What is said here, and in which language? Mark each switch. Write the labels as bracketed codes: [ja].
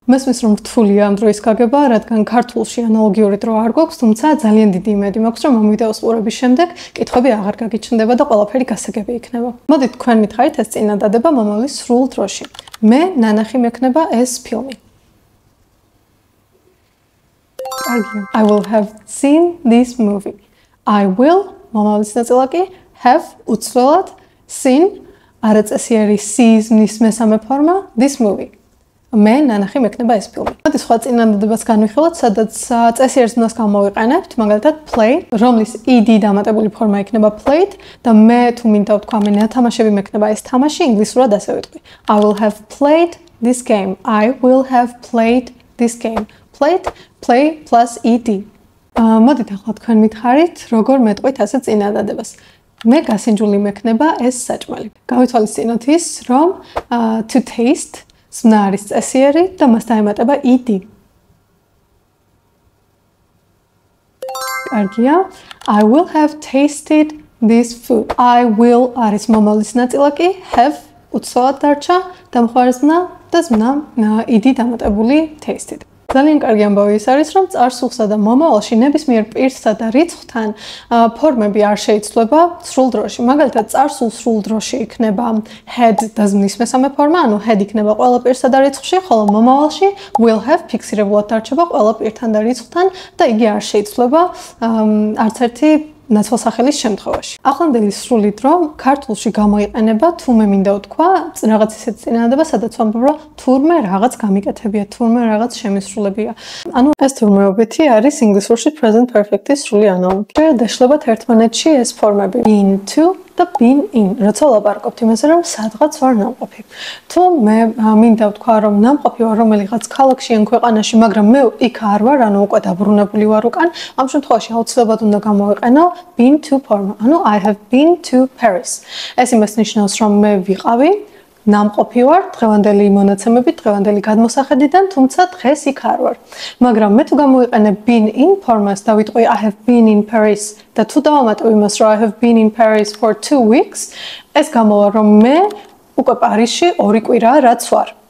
[ka] მესმის რომ რთულია ამ დროის გაგება, რადგან ქართულში ანალოგიური დრო არ გვაქვს, თუმცა ძალიან დიდი იმედი მაქვს, რომ ამ ვიდეოს ყურების შემდეგ კითხვები აღარ გაგიჩნდება და ყველაფერი გასაგები იქნება. მოდით თქვენ მითხარით ეს წინადადება მომავლის სრულ დროში. მე ნანახი მექნება ეს ფილმი. [en] I will have seen this movie. I will [ka] მომავლის ნაწილაკი [en] have [ka] უცვლად [en] seen [ka] არაწესიერი [en] sees [ka] მის მესამე ფორმა [en] this movie. [ka] მე ნანახი მექნება ეს ფილმი. მოდი სხვა წინადადებას განვიხილოთ, სადაც წესიერს მნას გამოვიყენებთ, მაგალითად play, რომლის ed დამატებული ფორმა იქნება played და მე თუ მინდა ვთქვა მე ნათამაშები მექნება ეს თამაში, ინგლისურად ასე ვიტყვი. [en] I will have played this game. I will have played this game. Played, play plus ed. [ka] მოდით ახლა თქვენ მითხარით, როგორ მეტყვით ასე წინადადებას. მე გასინჯული მექნება ეს საჭმელი. გავითვალისწინოთ ის, რომ to taste ზმნა არის წესიერი და მას დაემატება ed. კარგია. [en] I will have tasted this food. I will [ka] არის მომავლის ნაწილაკი, have უცვლად დარჩა და მხარე ზმნა და ზმნა ed დამატებული tasted. ძალიან კარგი ამბავი ის არის, რომ წარსულსა და მომავალში ნებისმიერ პირსა და რიცხვთან ფორმები არ შეიცვლება სრულ დროში. მაგალითად, წარსულ სრულ დროში იქნება had და ზმნის მესამე ფორმა, ანუ had იქნება ყველა პირსა და რიცხვში, ხოლო მომავალში will have ფიქსირებულად დარჩება ყველა პირთან და რიცხვთან და იგი არ შეიცვლება არც ერთი ნაცვალსახელის შემთხვევაში. ახლანდელი სრული დრო ქართულში გამოიყენება თუ მე მინდა ვთქვა რაღაც ისეთ წინადადება, სადაც ვამბობ, რომ თურმე რაღაც გამიკეთებია, თურმე რაღაც შემისრულებია. ანუ ეს თურმეობითი არის ინგლისურში present perfect-ის სრული ანალოგი. დაშლებათ ერთმანეთში ეს ფორმები been to და been in. როცა ვლაპარაკობთ იმაზე, რომ სადღაც ვარ ნამყოფი. თუ მე მინდა ვთქვა, რომ ნამყოფი ვარ რომელიღაც ქალაქში ან ქვეყანაში, მაგრამ მე იქ არ ვარ, ანუ უკვე დაბრუნებული ვარ უკან, ამ შემთხვევაში აუცილებლად უნდა გამოვიყენო been to ფორმა. [en] ანუ I have been to Paris. [ka] ეს იმას ნიშნავს, რომ მე ვიყავი ნამყოფი ვარ დღევანდელი მონაცემებით, დღევანდელი გადმოსახედიდან, თუმცა დღეს იქ არ ვარ. მაგრამ მე თუ გამოვიყენებ been in ფორმას და ვიტყვი [en] I have been in Paris [ka] და თუ დავამატებ იმას, რომ [en] I have been in Paris for 2 weeks, [ka] ეს გამოვა, რომ მე უკვე პარიზში 2 კვირაა რაც ვარ.